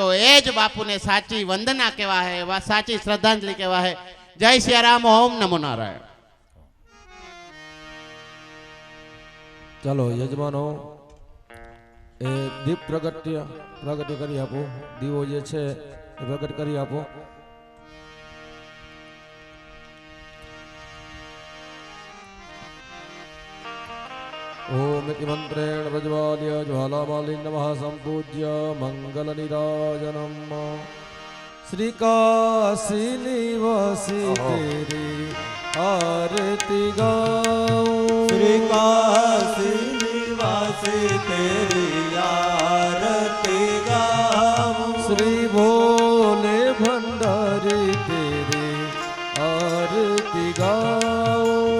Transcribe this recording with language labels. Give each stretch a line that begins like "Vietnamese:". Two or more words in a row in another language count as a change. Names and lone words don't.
Gujarati: એ જ બાપુને સાચી વંદના કહેવાય, એવા સાચી શ્રદ્ધાંજલિ કહેવાય. જય સિયારામ, ઓમ નમો નારાયણ. ચાલો યજમાનો એ દીપ પ્રગટ્ય કરી આપો. દીવો જે છે એ પ્રગટ કરી આપો.
Sanskrit: ओम मंत्रेण प्रज्वाल्य ज्वालामालिं नमः संपूज्य मंगल निराजनम
Hindi: श्री काशी निवासी तेरी आरती गाऊं श्री काशी निवासी तेरी आरती गाऊं श्री भोले भंडारी तेरी आरती गाऊं